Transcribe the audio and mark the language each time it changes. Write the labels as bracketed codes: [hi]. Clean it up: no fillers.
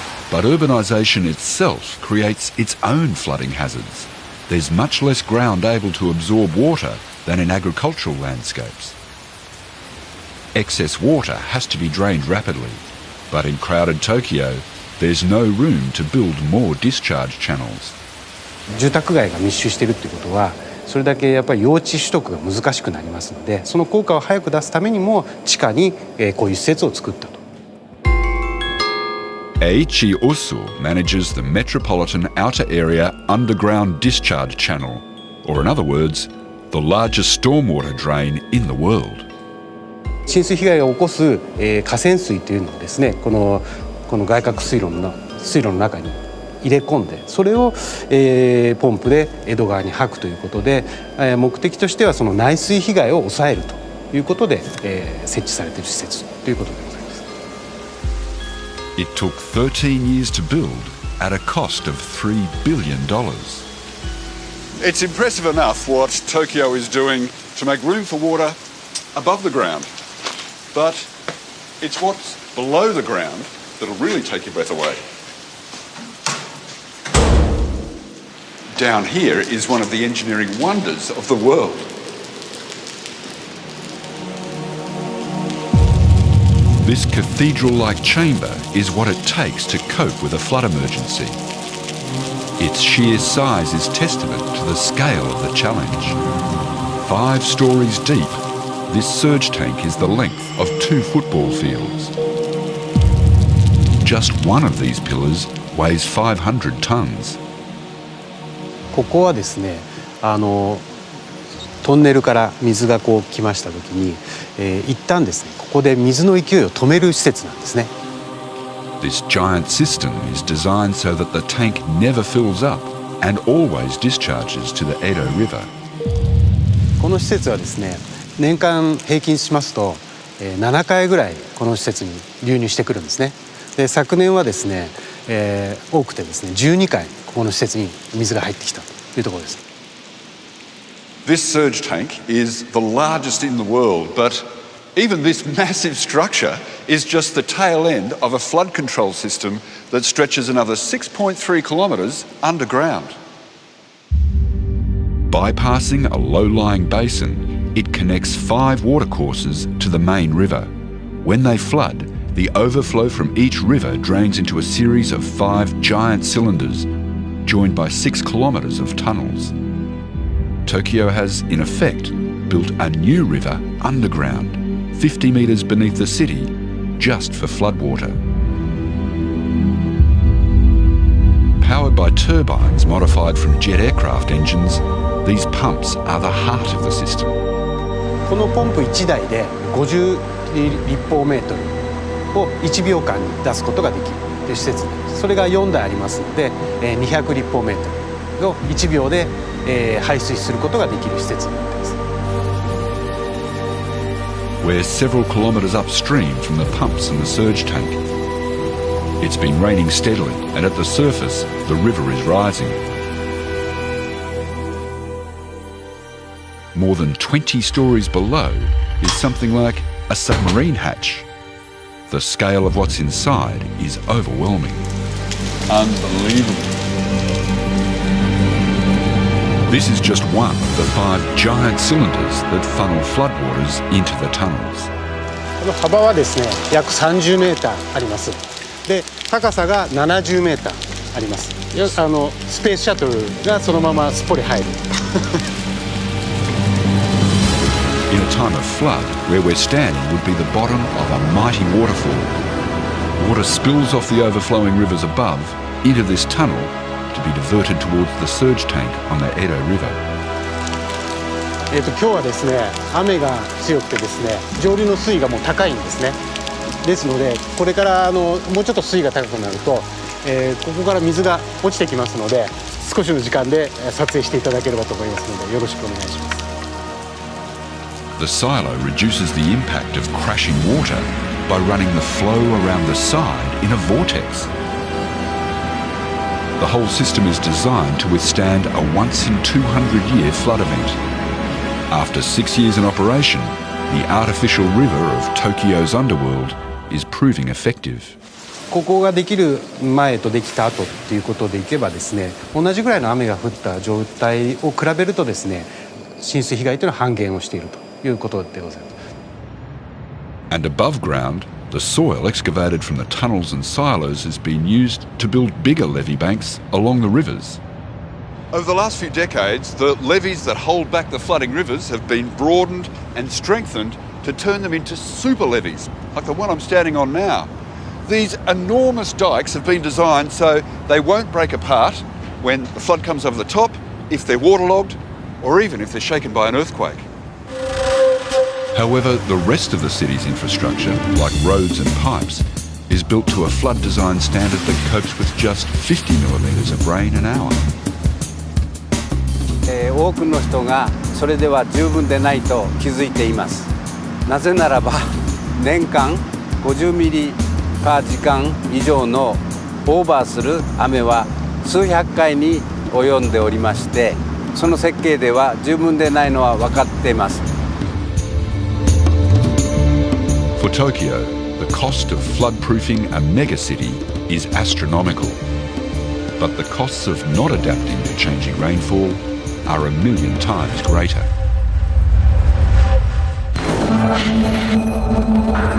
[en] But urbanisation itself creates its own flooding hazards. There's much less ground able to absorb water than in agricultural landscapes. Excess water has to be drained rapidly, but in crowded Tokyo, there's no room to build more discharge channels. [ja] 住宅街が密集しているということは、それだけやっぱり用地取得が難しくなりますので、その効果を早く出すためにも地下にこういう施設を作ったと。 [en] Eiichi Osu manages the Metropolitan Outer Area Underground Discharge Channel, or in other words, the largest stormwater drain in the world. [ja] 浸水被害を起こす河川水というのをですね、この外郭水路の中に入れ込んで、それをポンプで江戸川に吐くということで、目的としてはその内水被害を抑えるということで設置されている施設ということでございます。 [en] It took 13 years to build at a cost of $3 billion. It's impressive enough what Tokyo is doing to make room for water above the ground. But it's what's below the ground that'll really take your breath away. Down here is one of the engineering wonders of the world. This cathedral-like chamber is what it takes to cope with a flood emergency. Its sheer size is testament to the scale of the challenge. 5 stories deep, this surge tank is the length of 2 football fields. Just one of these pillars weighs 500 tons. [ja] ここはですね、トンネルから水がこう来ました時に、一旦ですね、ここで水の勢いを止める施設なんですね。 [en] This giant system is designed so that the tank never fills up and always discharges to the Edo River. [ja] この施設はですね、年間平均しますと、7回ぐらいこの施設に流入してくるんですね。で、昨年はですね、多くてですね、12回ここの施設に水が入ってきたというところです。 [en] This surge tank is the largest in the world, but even this massive structure is just the tail end of a flood control system that stretches another 6.3 kilometres underground. Bypassing a low-lying basin, it connects 5 watercourses to the main river. When they flood, the overflow from each river drains into a series of 5 giant cylinders, joined by 6 kilometres of tunnels. Tokyo has, in effect, built a new river underground, 50 metres beneath the city, just for floodwater. Powered by turbines modified from jet aircraft engines, these pumps are the heart of the system. [ja] このポンプ1台で50立方メートルを1秒間に出すことができるという施設です。それが4台ありますので、200立方メートルを1秒で排水することができる施設になっています。 [en] We're several kilometres upstream from the pumps and the surge tank. It's been raining steadily, and at the surface, the river is rising. More than 20 stories below is something like a submarine hatch. The scale of what's inside is overwhelming. Unbelievable. This is just one of the 5 giant cylinders that funnel floodwaters into the tunnels. [ja] この幅はですね、約30メーターあります。で、高さが70メーターあります。スペースシャトルがそのまますっぽり入る。 [en] in a time of flood, where we're standing would be the bottom of a mighty waterfall. Water spills off the overflowing rivers above into this tunnel to be diverted towards the surge tank on the Edo River. [ja] 今日はですね、雨が強くてですね、上流の水位がもう高いんですね。ですので、これからもうちょっと水位が高くなると、ここから水が落ちてきますので、少しの時間で撮影していただければと思いますので、よろしくお願いします。 [en] The silo reduces the impact of crashing water by running the flow around the side in a vortex. The whole system is designed to withstand a once-in-200-year flood event. After 6 years in operation, the artificial river of Tokyo's underworld is proving effective. [ja] ここができる前とできた後っていうことでいけばですね、同じぐらいの雨が降った状態を比べるとですね、浸水被害というのは半減をしているということでございます。 [en] And above ground, the soil excavated from the tunnels and silos has been used to build bigger levee banks along the rivers. Over the last few decades, the levees that hold back the flooding rivers have been broadened and strengthened to turn them into super levees, like the one I'm standing on now. These enormous dikes have been designed so they won't break apart when the flood comes over the top, if they're waterlogged, or even if they're shaken by an earthquake. However, the rest of the city's infrastructure, like roads and pipes, is built to a flood design standard that copes with just 50 millimetres of rain an hour. [ja] 多くの人がそれでは十分でないと気づいています。なぜならば年間50ミリパー時間以上のオーバーする雨は数百回に及んでおりまして、その設計では十分でないのは分かっています。 [en] For Tokyo, the cost of floodproofing a megacity is astronomical. But the costs of not adapting to changing rainfall are 1,000,000 times greater.